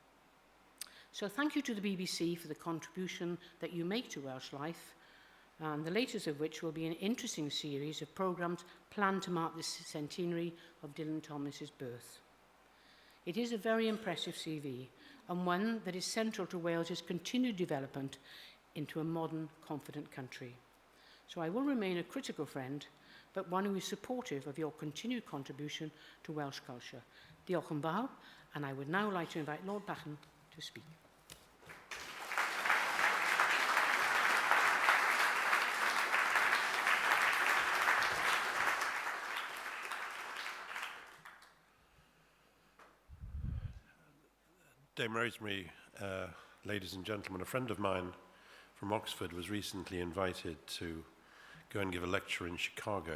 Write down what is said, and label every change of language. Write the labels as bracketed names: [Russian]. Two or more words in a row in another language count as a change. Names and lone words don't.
[English] So thank you to the BBC for the contribution that you make to Welsh life, and the latest of which will be an interesting series of programmes planned to mark the centenary of Dylan Thomas's birth. It is a very impressive CV, and one that is central to Wales's continued development into a modern, confident country. So I will remain a critical friend, but one who is supportive of your continued contribution to Welsh culture. [Welsh] Diolch yn fawr, [English] and I would now like to invite Lord Bachan to speak. Dame Rosemary, ladies and gentlemen, a friend of mine from Oxford was recently invited to go and give a lecture in Chicago.